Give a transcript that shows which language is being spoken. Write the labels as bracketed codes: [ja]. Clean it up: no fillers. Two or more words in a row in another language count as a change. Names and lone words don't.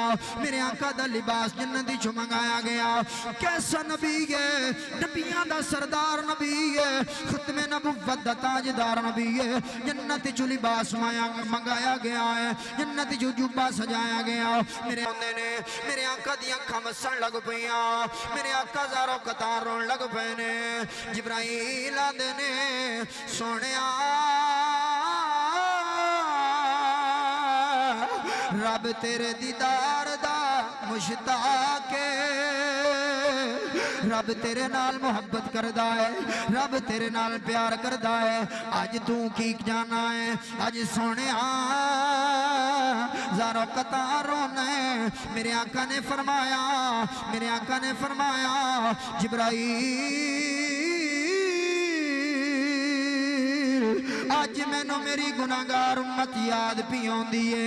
[pa] میرے آقا دا لباس جنتی چو منگایا گیا کیسا نبی ہے نبیاں دا سردار نبی ہے ختم نبوت دا تاجدار نبی ہے جنتی چو لباس منگایا گیا ہے جنتی چو جبہ سجایا گیا میرے آقا دی اکھاں وسن لگ پیاں میرے آقا زارو قطار رون لگ پینے جبرائیل آدھے نے سونیا رب تیرے دیدار دا مشتاق رب تیرے نال محبت کردہ ہے رب تیرے نال پیار کردہ ہے آج تو کی جانا ہے آج سونے زارو قطار رونے میرے آقا نے فرمایا جبرائیل آج میں نو میری گناہگار امت یاد پیوں دیئے